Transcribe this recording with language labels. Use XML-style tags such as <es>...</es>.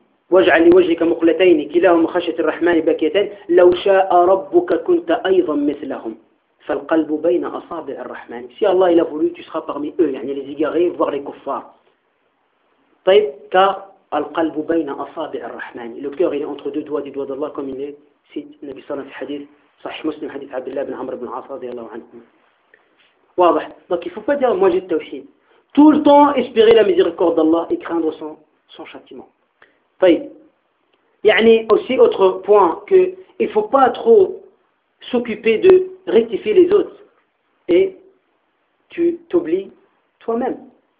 <ar>واجعل لوجهك مقلتين كلاهما خشية الرحمن باكيتان لو شاء ربك كنت أيضا مثلهم فالقلب بين أصابع الرحمن.</ar> <fr>Si Allah il a voulu, tu seras parmi eux, يعني les égarés, voire les kuffars.</fr> <ar>طيب, car القلب بين أصابع الرحمن.</ar> <fr>Le cœur il est entre deux doigts, du doigt d'Allah, comme il est cité Nabi Sallam dans le hadith.</fr> <ar>صحيح مسلم حديث عبد الله بن عمرو بن العاص رضي الله عنهما واضح</ar> <fr>donc il faut pas dire moi j'ai le tawhid tout le temps espérer la miséricorde d'Allah et craindre son châtiment.</fr> <ar>طيب يعني</ar> <fr>aussi autre point que il faut pas trop s'occuper de rectifier les autres et tu t'oublies toi-même.</fr>